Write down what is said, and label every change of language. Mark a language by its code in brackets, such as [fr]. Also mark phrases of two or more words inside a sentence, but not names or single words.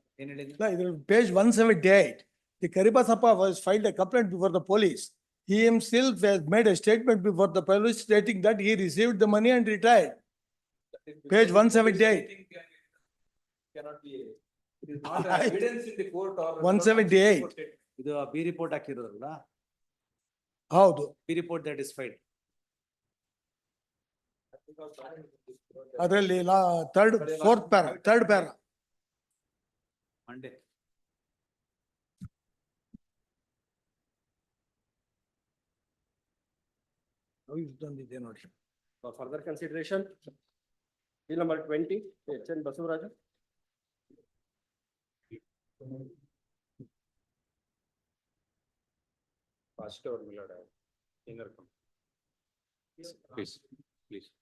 [en] page 178, the Karibasappa was filed a complaint before the police. He himself has made a statement before the police stating that he received the money and retired. Page 178. Cannot be. It is not evidence in the court or. 178. [kn] ಇದು [en] B report [kn] ಹಾಕಿರೋದಲ್ಲ ಹೌದು. [en] B report that is filed. [kn] ಅದರಲ್ಲಿ [en] fourth para, third para. Monday. [kn] ತಂದಿದ್ದೆ ನೋಡಿ. [en] For further consideration, bill number 20, H.N. Basavaraja. Pastor Millard, Please, please.